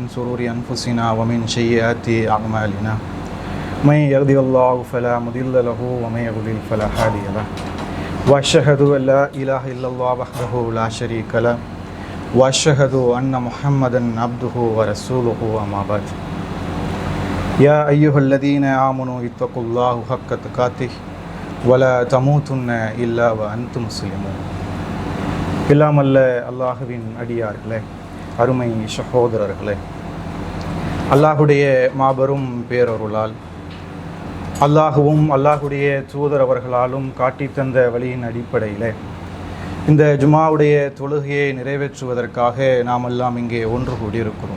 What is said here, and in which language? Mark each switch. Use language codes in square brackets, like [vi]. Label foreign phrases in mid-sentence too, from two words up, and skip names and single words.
[ar] شرور أنفسنا ومن سيئات أعمالنا من يهده الله فلا مضل له ومن يضلل فلا هادي له وأشهد أن لا إله إلا الله وحده لا شريك له وأشهد أن محمدا عبده ورسوله أما بعد يا أيها الذين آمنوا اتقوا الله حق تقاته ولا تموتن إلا وأنتم مسلمون. [ta] இல்லாமல்ல அல்லாஹுவின் அடியார்களே, அருமை சகோதரர்களே, அல்லாஹுடைய மாபெரும் பேரருளால் அல்லாஹுவும் அல்லாஹுடைய தூதர் அவர்களாலும் காட்டி தந்த வழியின் அடிப்படையில் இந்த ஜுமாவுடைய தொழுகையை நிறைவேற்றுவதற்காக நாம் எல்லாம் இங்கே ஒன்று கூடியிருக்கிறோம்.